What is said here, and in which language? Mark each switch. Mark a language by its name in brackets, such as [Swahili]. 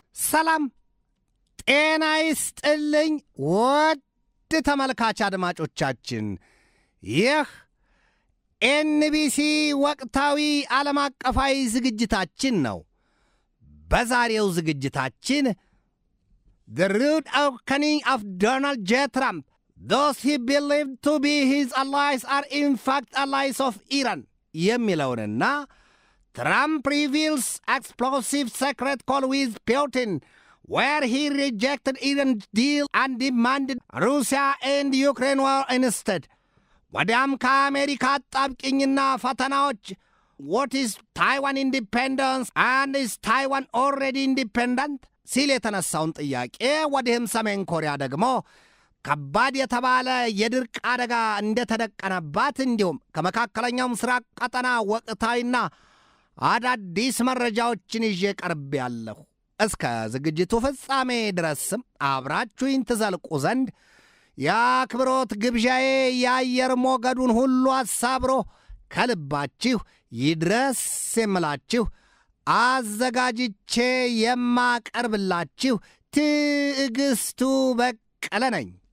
[Amharic] ሰላም ጤና ይስጥልኝ ውድ ተመልካች አድማጮቻችን ይህ ኤንቢሲ ወቅታዊ ዓለም አቀፋዊ ዝግጅታችን ነው። በዛሬው ዝግጅታችን [English] The root awakening of Donald J. Trump. Those he believed to be his allies are in fact allies of Iran. [Amharic] የሚለውንና [English] Trump reveals explosive secret call with Putin, where he rejected Iran's deal and demanded Russia and Ukraine war instead. [Amharic] ወዲያም ከአሜሪካ ጣብቅኝና ፈተናዎች [English] what is Taiwan independence and is Taiwan already independent? [Amharic] ሲል የተነሳውን ጥያቄ ወዲህም ሰሜን ኮሪያ ደግሞ ከባድ የተባለ የድርቅ አደጋ እንደተደቀነባት እንዲሁም ከመካከለኛው ምስራቅ ቀጠና ወቅታዊና አዳዲስ መረጃዎችን ይዤ ቀርቤያለሁ። እስከ ዝግጅቱ ፍጻሜ ድረስም አብራችሁኝ ትዘልቁ ዘንድ የአክብሮት ግብዣዬ የአየር ሞገዱን ሁሉ አሳብሮ ከልባችሁ ይድረስ የምላችሁ አዘጋጅቼ የማቀርብላችሁ ትዕግስቱ በቀለ ነኝ።